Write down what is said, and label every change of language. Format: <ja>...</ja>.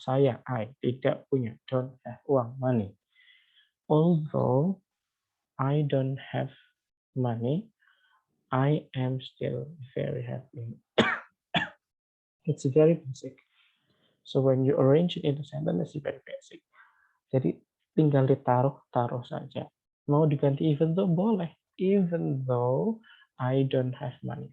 <en>I</en> <id>tidak punya,</id> <en>don't have</en> <id>uang,</id> <en>money. Although I don't have money. I am still very happy. It's very basic. So when you arrange it into sentence, it's very basic.</en> <id>Jadi tinggal ditaruh saja. Mau diganti even though boleh.</id> <en>Even though I don't have money.</en>